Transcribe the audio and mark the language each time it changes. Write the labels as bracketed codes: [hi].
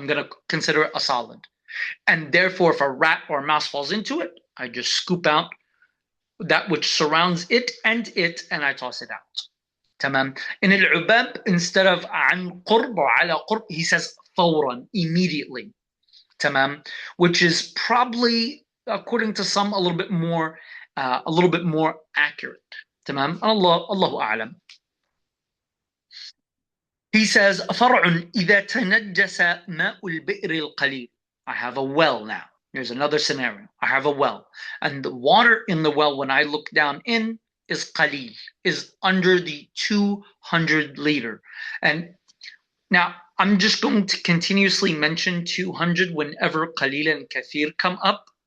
[en] I'm going to consider it a solid. And therefore, if a rat or a mouse falls into it, I just scoop out that which surrounds it, and I toss it out. Tamam. In al-ubab, instead of an qurb or ala qurb, he says fawran, immediately. Tamam. Which is probably, according to some, a little bit more accurate. [ar] Tamam. Allahu a'lam. [en] He says, [ar] فرع إذا تنجس ماء البئر القليل. [en] I have a well now. Here's another scenario. I have a well. And the water in the well, when I look down in, is qalil, is under the 200 liter. And now I'm just going to continuously mention 200 whenever qalil and kathir come up.